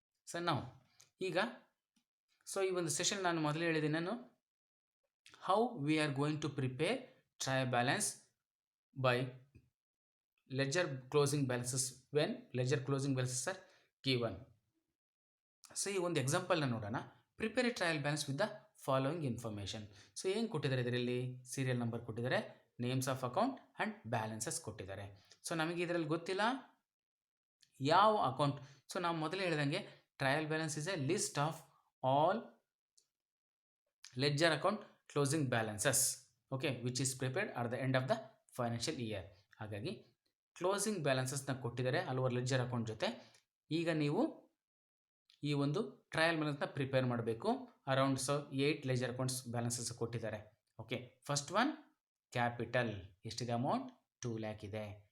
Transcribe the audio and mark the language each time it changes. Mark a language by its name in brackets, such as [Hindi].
[Kannada] So ನಾವು ಈಗ ಈ ಒಂದು ಸೆಷನ್ ನಾನು ಮೊದಲೇ ಹೇಳಿದ್ದೀನಿ, ನಾನು [English] How we are going to prepare trial balance by ledger closing balances when ledger closing balances are given. So [Kannada] ಈ ಒಂದು ಎಕ್ಸಾಂಪಲ್ನ ನೋಡೋಣ. [English] Prepare a trial balance with the following information. [Kannada] So ಏನು ಕೊಟ್ಟಿದ್ದಾರೆ ಇದರಲ್ಲಿ? ಸೀರಿಯಲ್ ನಂಬರ್ ಕೊಟ್ಟಿದ್ದಾರೆ, [English] names of account and balances [Kannada] ಕೊಟ್ಟಿದ್ದಾರೆ. So ನಮಗೆ ಇದರಲ್ಲಿ ಗೊತ್ತಿಲ್ಲ ಯಾವ ಅಕೌಂಟ್. ಸೊ ನಾವು ಮೊದಲೇ ಹೇಳಿದಂಗೆ [English] Trial balance is a list of all ledger account closing balances, okay, which is prepared at the end of the financial year. [Kannada] ಹಾಗಾಗಿ ಕ್ಲೋಸಿಂಗ್ ಬ್ಯಾಲೆನ್ಸಸ್ನ ಕೊಟ್ಟಿದ್ದಾರೆ ಹಲವಾರು ಲೆಡ್ಜರ್ ಅಕೌಂಟ್ ಜೊತೆ. ಈಗ ನೀವು ಈ ಒಂದು ಟ್ರಯಲ್ ಬ್ಯಾಲೆನ್ಸ್ನ ಪ್ರಿಪೇರ್ ಮಾಡಬೇಕು. ಅರೌಂಡ್ 8 ಲೆಡ್ಜರ್ ಅಕೌಂಟ್ಸ್ ಬ್ಯಾಲೆನ್ಸಸ್ ಕೊಟ್ಟಿದ್ದಾರೆ. ಓಕೆ, ಫಸ್ಟ್ ಒನ್ ಕ್ಯಾಪಿಟಲ್, ಎಷ್ಟಿದೆ ಅಮೌಂಟ್? 2 lakh ಇದೆ.